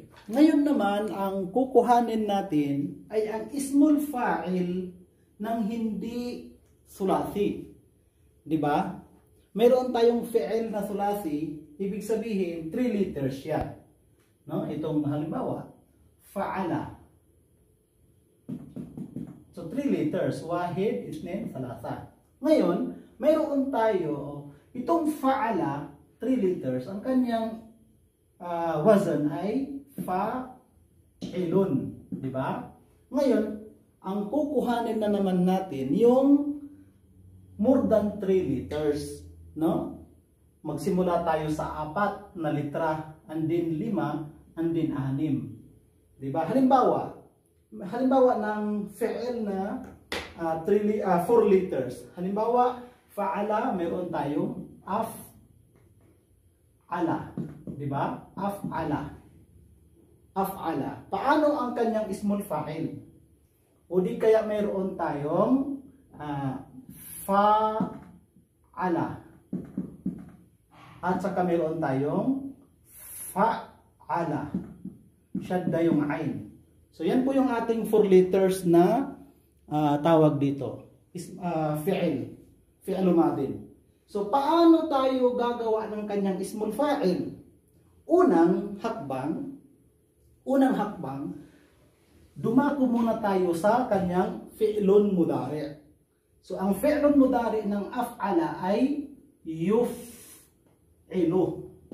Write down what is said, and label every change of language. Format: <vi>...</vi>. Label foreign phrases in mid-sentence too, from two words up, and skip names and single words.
<tl>Ngayon naman, ang kukuhanin natin ay ang small fa'il ng hindi sulasi. Diba? Mayroon tayong fi'il na sulasi, ibig sabihin 3 letters siya. No? Itong halimbawa, fa'ala. So 3 letters,</tl> <ar>wahid, isnin, salasa.</ar> <tl>Ngayon, mayroon tayo itong fa'ala, 3 letters, ang kanyang wazan ay fa'ilun, di ba? Ngayon, ang kukuhanin na naman natin yung</tl> <en>more than 3 letters,</en> <tl>no? Magsimula tayo sa 4 na litra,</tl> <en>and then 5, and then 6.</en> <tl>Di ba? Halimbawa ng fi'il na 4 letters. Halimbawa, fa'ala, meron tayong af'ala. Di ba? Af'ala. Af'ala. Paano ang kanyang small fa'il? O di kaya meron tayong fa'ala. At saka meron tayong fa'ala. Shadda yung ain. So yan po yung ating 4 letters na tawag dito.</tl> <ar>Fi'il. Fi'il madin.</ar> <tl>So paano tayo gagawa ng kanyang small fa'il? Unang hakbang, dumako muna tayo sa kanyang</tl> <ar>fi'lun mudari.</ar> <tl>So ang</tl> <ar>fi'lun mudari</ar> <tl>ng af'ala ay yuf'ilu.</tl>